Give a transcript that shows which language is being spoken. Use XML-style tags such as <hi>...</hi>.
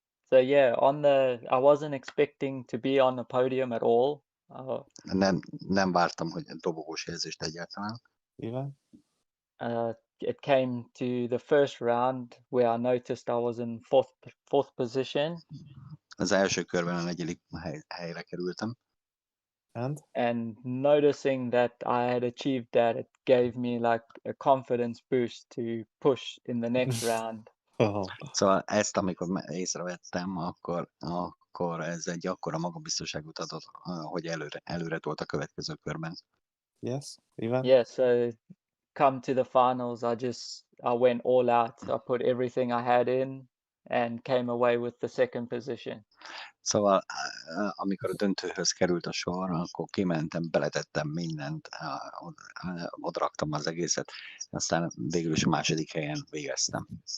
<en>So yeah, I wasn't expecting to be on the podium at all.</en> <hu>Nem vártam, hogy dobogós érzést egyáltalán.</hu> <en>Ivan? It came to the first round where I noticed I was in fourth position.</en> <hu>Az első körben a 4. helyre kerültem.</hu> <en>And noticing that I had achieved that, it gave me like a confidence boost to push in the next round.</en> <hu>Szóval ezt, amikor észrevettem, akkor ez egy akkora magabiztosságot adott, hogy előre tolt a következő körben.</hu> <en>Yes, Ivan? Yeah, so come to the finals, I went all out. I put everything I had in and came away with the second position.</en> <hu>Szóval amikor a döntőhöz került a sor, akkor kimentem, beletettem mindent, odaraktam az egészet, aztán végül is a 2. helyen végeztem.</hu>